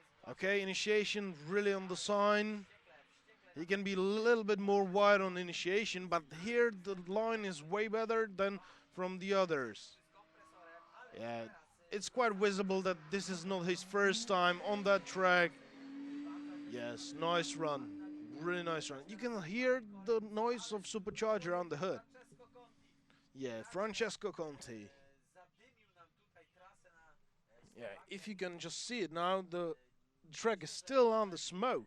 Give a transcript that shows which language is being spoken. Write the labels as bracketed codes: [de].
[en] Okay, initiation really on the sign. He can be a little bit more wide on initiation, but here the line is way better than from the others. Yeah, it's quite visible that this is not his first time on that track. Yes, nice run. Really nice run. You can hear the noise of supercharger on the hood. Francesco Conti. Yeah, Francesco Conti. [pl] Zadymił nam tutaj trasę na [en] Yeah, if you can just see it now, the track is still on the smoke.